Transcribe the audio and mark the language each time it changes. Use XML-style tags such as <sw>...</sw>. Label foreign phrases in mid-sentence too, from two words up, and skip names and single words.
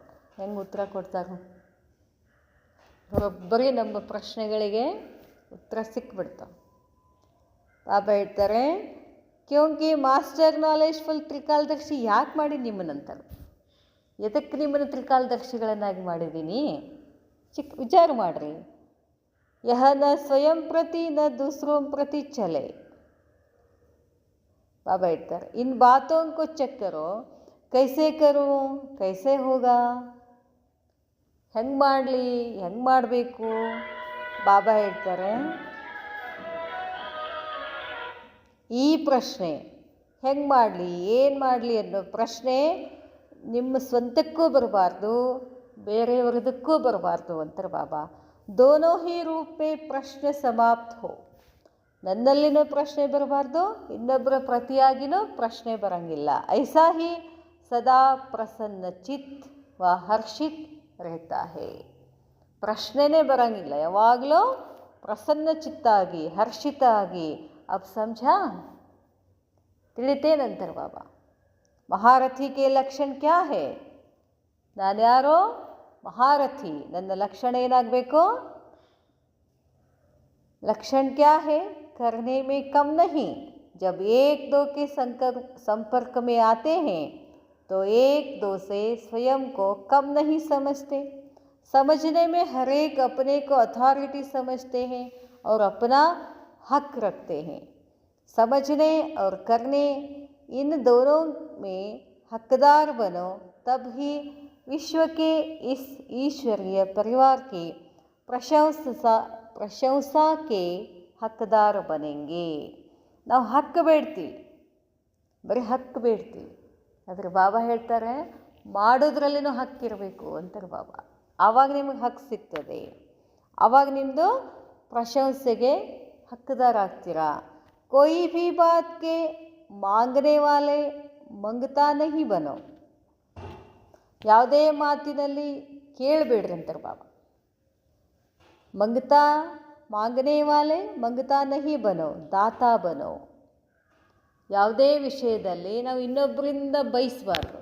<kn>ಹೆಂಗೆ ಉತ್ತರ ಕೊಡ್ತಾರೆ, ಬರೋಬ್ಬರಿ ನಮ್ಮ ಪ್ರಶ್ನೆಗಳಿಗೆ ಉತ್ತರ ಸಿಕ್ಬಿಡ್ತಾವೆ. ಬಾಬಾ ಹೇಳ್ತಾರೆ,</kn> <hi>क्योंकि मास्टर नॉलेजफुल त्रिकालदर्शी</hi> <kn>ಯಾಕೆ ಮಾಡಿ ನಿಮ್ಮನ್ನಂತಾರೆ, ಎದಕ್ಕೆ ನಿಮ್ಮನ್ನು ತ್ರಿಕಾಲದರ್ಶಿಗಳನ್ನಾಗಿ ಮಾಡಿದ್ದೀನಿ, ವಿಚಾರ ಮಾಡಿರಿ.</kn> <hi>यह न स्वयं प्रति न दूसरों प्रति चले. बाबा ಹೇಳ್ತಾರೆ, इन बातों को चेक करो, कैसे करूँ, कैसे होगा,</hi> <kn>ಹೆಂಗೆ ಮಾಡಲಿ, ಹೆಂಗೆ ಮಾಡಬೇಕು. ಬಾಬಾ ಹೇಳ್ತಾರೆ, ಈ ಪ್ರಶ್ನೆ ಹೆಂಗೆ ಮಾಡಲಿ, ಏನು ಮಾಡಲಿ ಅನ್ನೋ ಪ್ರಶ್ನೆ ನಿಮ್ಮ ಸ್ವಂತಕ್ಕೂ ಬರಬಾರ್ದು, ಬೇರೆಯವರದಕ್ಕೂ ಬರಬಾರ್ದು ಅಂತಾರೆ ಬಾಬಾ.</kn> <hi>दोनों ही रूप में प्रश्न समाप्त हो.</hi> <kn>ನನ್ನಲ್ಲಿನೂ ಪ್ರಶ್ನೆ ಬರಬಾರ್ದು, ಇನ್ನೊಬ್ಬರ ಪ್ರತಿಯಾಗಿನೂ ಪ್ರಶ್ನೆ ಬರಂಗಿಲ್ಲ.</kn> <hi>ऐसा ही सदा प्रसन्न चित्त व हर्षित रहता है.</hi> <kn>ಪ್ರಶ್ನೆನೇ ಬರಂಗಿಲ್ಲ, ಯಾವಾಗಲೂ ಪ್ರಸನ್ನ ಚಿತ್ತಾಗಿ ಹರ್ಷಿತ ಆಗಿ.</kn> <hi>अब समझा,</hi> <kn>ತಿಳಿತೇನಂತಾರೆ ಬಾಬಾ.</kn> <hi>महारथी के लक्षण क्या हैं,</hi> <kn>ನಾನ್ಯಾರೋ ಮಹಾರಥಿ, ನನ್ನ ಲಕ್ಷಣ ಏನಾಗಬೇಕು,</kn> <hi>लक्षण क्या है, करने में कम नहीं. जब एक दो के संपर्क में आते हैं तो एक दो से स्वयं को कम नहीं समझते. समझने में हर एक अपने को अथॉरिटी समझते हैं और अपना हक रखते हैं. समझने और करने, इन दोनों में हकदार बनो, तब ही विश्व के इस ईश्वरीय परिवार की प्रशंसा के हकदार बनेंगे.</hi> <kn>ನಾವು ಹಕ್ಕು ಬೇಡ್ತೀವಿ, ಬರೀ ಹಕ್ಕು ಬೇಡ್ತೀವಿ. ಆದರೆ ಬಾಬಾ ಹೇಳ್ತಾರೆ, ಮಾಡೋದ್ರಲ್ಲಿನೂ ಹಕ್ಕಿರಬೇಕು ಅಂತಾರೆ ಬಾಬಾ. ಆವಾಗ ನಿಮಗೆ ಹಕ್ಕು ಸಿಗ್ತದೆ, ಆವಾಗ ನಿಮ್ಮದು ಪ್ರಶಂಸೆಗೆ ಹಕ್ಕದಾರ ಆಗ್ತೀರಾ.</kn> <hi>कोई भी बात के मांगने वाले मंगता नहीं बनो.</hi> <kn>ಯಾವುದೇ ಮಾತಿನಲ್ಲಿ ಕೇಳಬೇಡ್ರಿ ಅಂತಾರೆ ಬಾಬಾ.</kn> <hi>मंगता मांगने वाले मंगता नहीं बनो, दाता बनो.</hi> <kn>ಯಾವುದೇ ವಿಷಯದಲ್ಲಿ ನಾವು ಇನ್ನೊಬ್ಬರಿಂದ ಬಯಸಬಾರ್ದು.</kn>